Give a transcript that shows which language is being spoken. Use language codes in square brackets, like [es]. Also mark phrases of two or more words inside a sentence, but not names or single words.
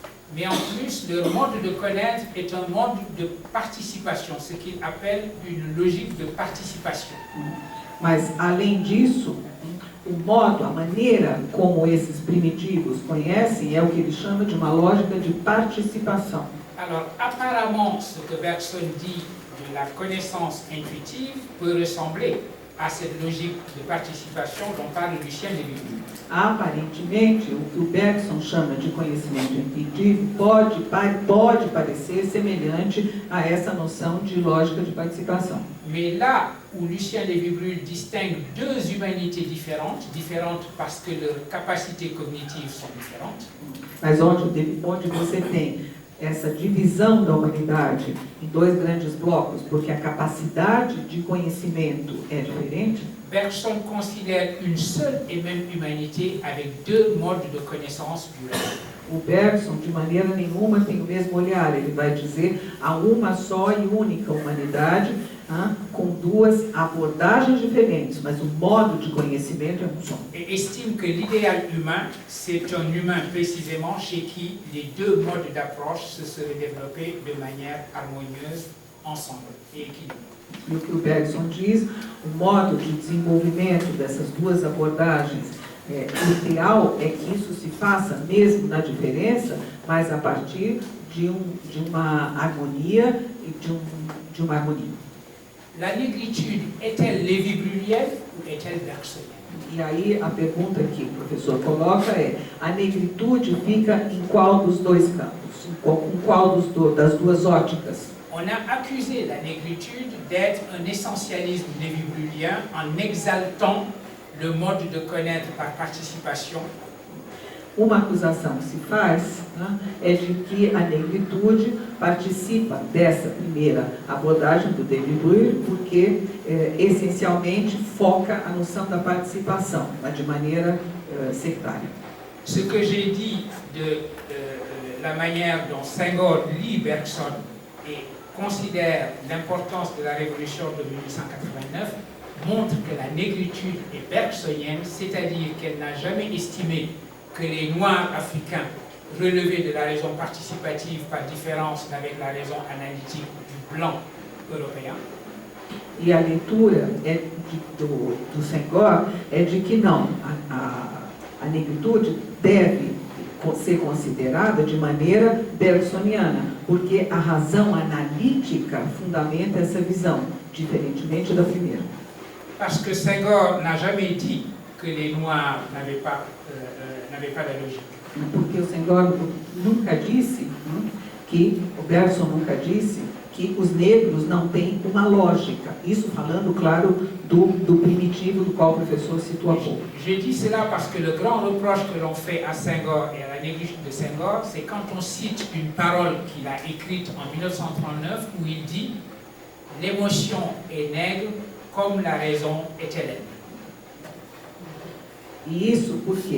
[fr] Mais en plus, leur mode de connaître est un mode de participation, ce qu'il appelle une logique de participation. [pt] Mas, além disso, o modo, a maneira como esses primitivos conhecem é o que ele chama de uma lógica de participação. [fr] Alors, apparemment, ce que Bergson dit de la connaissance intuitive peut ressembler à cette logique de participation dont parle Lucien de Vibrul. [pt] Aparentemente, o que o Bergson chama de conhecimento intuitivo pode parecer semelhante a essa noção de lógica de participação. [fr] Mais là où Lucien de Vibrul distingue deux humanités différentes parce que leurs capacités cognitives sont différentes, [pt] Mas onde você tem essa divisão da humanidade em dois grandes blocos, porque a capacidade de conhecimento é diferente, [fr] Bergson considère une seule et même humanité avec deux modes de connaissance du réel. [pt] o Bergson, de maneira nenhuma, tem o mesmo olhar. Ele vai dizer há uma só e única humanidade, com duas abordagens diferentes, mas o modo de conhecimento é um só. [fr] Et estime que l'idéal humain, c'est un humain précisément chez qui les deux modes d'approche se seraient développés de manière harmonieuse, ensemble et équilibrée. [pt] E o que o Bergson diz, o modo de desenvolvimento dessas duas abordagens, o ideal é que isso se faça mesmo na diferença, mas a partir de uma harmonia e de uma harmonia. [fr] La négritude est-elle lévi-brulienne ou est-elle bergsonienne? [pt] E aí a pergunta que o professor coloca é: a negritude fica em qual dos dois campos? Com qual das duas óticas? [fr] On a accusé la négritude d'être un essentialisme lévi-brulien en exaltant le mode de connaître par participation. [pt] Uma acusação que se faz é de que a negritude participa dessa primeira abordagem do Lévi-Brul porque essencialmente foca a noção da participação, mas de maneira sectária. [fr] Ce que j'ai dit de la manière dont Senghor lit Bergson et considère l'importance de la révolution de 1889 montre que la négritude est bergsonienne, c'est-à-dire qu'elle n'a jamais estimé que les Noirs africains relevaient de la raison participative par différence avec la raison analytique du blanc européen. [pt] E a leitura do Senghor é de que não, a negritude deve ser considerada de maneira bergsoniana, porque a razão analítica fundamenta essa visão, diferentemente da primeira. [fr] Parce que Senghor n'a jamais dit que les Noirs n'avaient pas de logique. [pt] Porque o Senghor nunca disse, o Bergson nunca disse que os negros não têm uma lógica. Isso falando, claro, do primitivo do qual o professor citou há pouco. [fr] J'ai dit cela parce que le grand reproche que l'on fait à Senghor et à la négritude de Senghor, c'est quand on cite une parole qu'il a écrite en 1939 où il dit « L'émotion est nègre comme la raison est hellène ». [pt] E isso por quê?